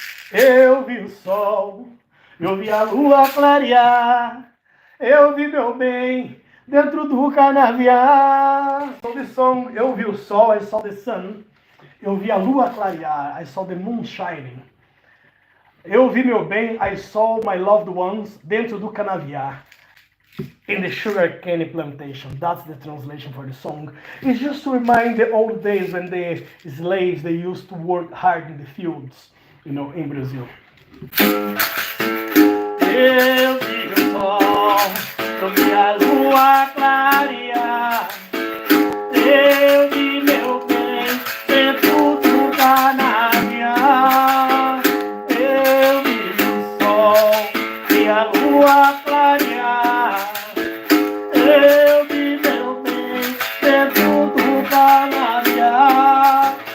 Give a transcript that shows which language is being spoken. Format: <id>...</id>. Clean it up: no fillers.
<pt>Eu vi o sol, eu vi a lua clarear, eu vi meu bem dentro do canavial.</pt> <en>So this song,</en> <pt>eu vi o sol,</pt> <en>I saw the sun.</en> <pt>Eu vi a lua clarear,</pt> <en>I saw the moon shining.</en> <pt>Eu vi meu bem,</pt> <en>I saw my loved ones</en> <pt>dentro do canavial.</pt> <en>In the sugarcane plantation. That's the translation for the song. It's just to remind the old days when the slaves, they used to work hard in the fields, you know, in Brazil.</en> <pt>Eu vi o sol, eu vi a lua clarear, eu vi meu bem dentro do canavial. Eu vi o sol, vi a lua clarear, eu vi meu bem dentro do canavial.</pt>